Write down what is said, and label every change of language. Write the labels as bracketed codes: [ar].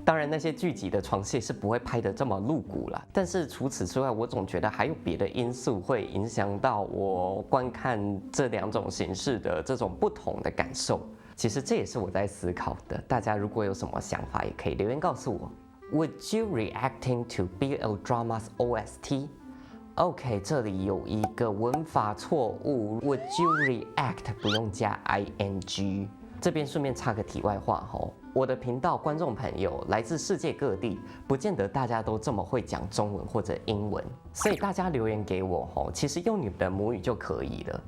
[zh] 当然那些剧集的床戏是不会拍得这么露骨啦，但是除此之外，我总觉得还有别的因素会影响到我观看这两种形式的这种不同的感受。其实这也是我在思考的，大家如果有什么想法，也可以留言告诉我。 [en] Would you reacting to BL dramas OST？ [zh] OK， 这里有一个文法错误 ， [en] Would you react [zh] 不用加 ing。这边顺便插个题外话吼，我的频道观众朋友来自世界各地，不见得大家都这么会讲中文或者英文，所以大家留言给我吼，其实用你们的母语就可以了。